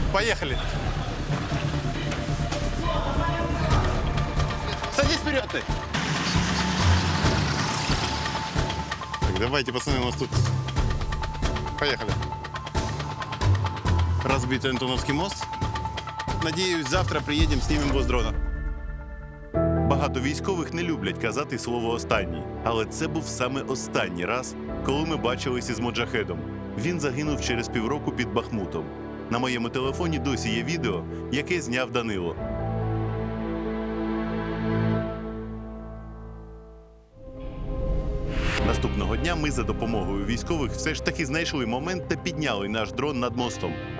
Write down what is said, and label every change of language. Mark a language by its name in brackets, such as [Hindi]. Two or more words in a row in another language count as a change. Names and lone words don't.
[Russian] Поехали. Садись вперед ты. Так, давайте, пацаны, у нас тут... Поехали. Разбитый Антоновский мост. Надеюсь, завтра приедем, снимем его с дрона. [Ukrainian] Багато військових не люблять казати слово «останній». Але це був саме останній раз, коли ми бачилися з Моджахедом. Він загинув через півроку під Бахмутом. На моєму телефоні досі є відео, яке зняв Данило. Наступного дня ми за допомогою військових все ж таки знайшли момент та підняли наш дрон над мостом.